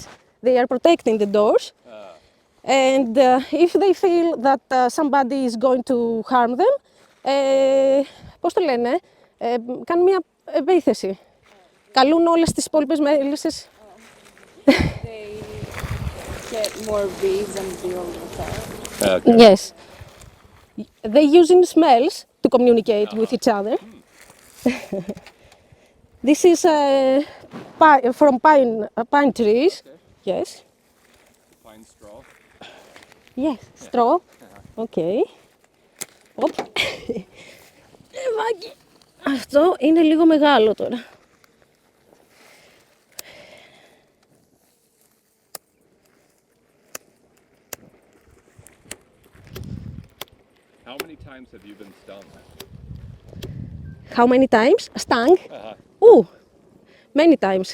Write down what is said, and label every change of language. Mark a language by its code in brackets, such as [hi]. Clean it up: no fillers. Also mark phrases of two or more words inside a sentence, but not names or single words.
[en] They are protecting the doors, and if they feel that somebody is going to harm them, [el] πώς το λένε, κάνουν μια επίθεση. Καλούν όλες τις υπόλοιπες μέλισσες. [en] They get more bees and deal with that. Okay. Yes. They using smells to communicate with each other. This is from pine trees. Yes. Fine straw. Yes. Straw. Okay. Οπ. [el] Βάκι. Αυτό είναι λίγο μεγάλο τώρα. [en] How many times have you been stung? How many times? Stung? Oh, many times.